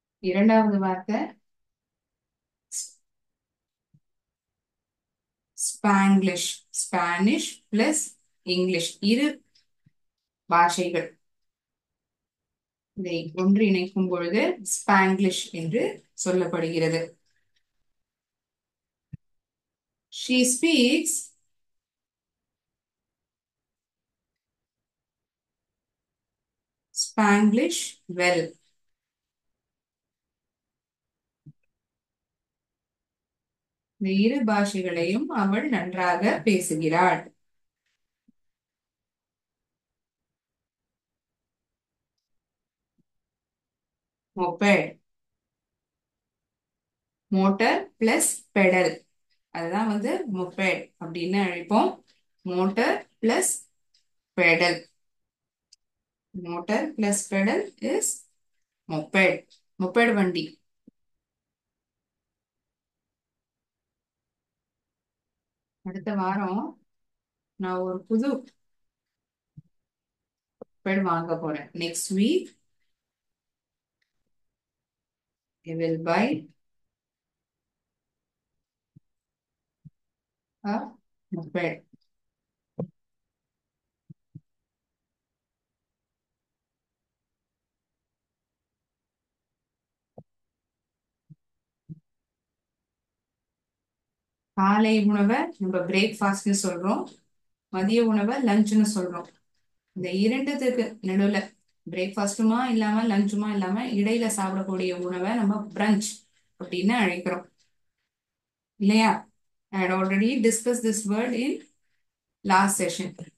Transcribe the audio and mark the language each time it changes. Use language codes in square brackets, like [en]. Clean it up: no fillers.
[ta] இரண்டாவது வார்த்தை ஸ்பாங்கிலிஷ். Spanish plus English, இரு பாஷைகள் இதை ஒன்றிணைக்கும் பொழுது ஸ்பாங்கிலிஷ் என்று சொல்லப்படுகிறது. [en] She speaks Spanglish well. [ta] இந்த இரு பாஷைகளையும் அவள் நன்றாக பேசுகிறாள். மொபைல், மோட்டர் பிளஸ் பெடல், அதுதான் மொபைல் அப்படின்னு அழைப்போம். [en] Motor plus pedal. Motor plus pedal is mobile. Mobile வண்டி. [ta] அடுத்த வாரம் நான் ஒரு புது மொபைல் வாங்க போறேன். [en] Next week I will buy a moped. [ta] காலை உணவை நம்ம பிரேக்ஃபாஸ்ட்னு சொல்றோம். மதிய உணவை லஞ்சுன்னு சொல்றோம். இந்த இரண்டுத்துக்கு நடுவுல பிரேக்ஃபாஸ்ட்டுமா இல்லாம லஞ்சுமா இல்லாம இடையில சாப்பிடக்கூடிய உணவை நம்ம பிரஞ்ச் அப்படின்னு அழைக்கிறோம் இல்லையா? [en] I had already discussed this word in last session.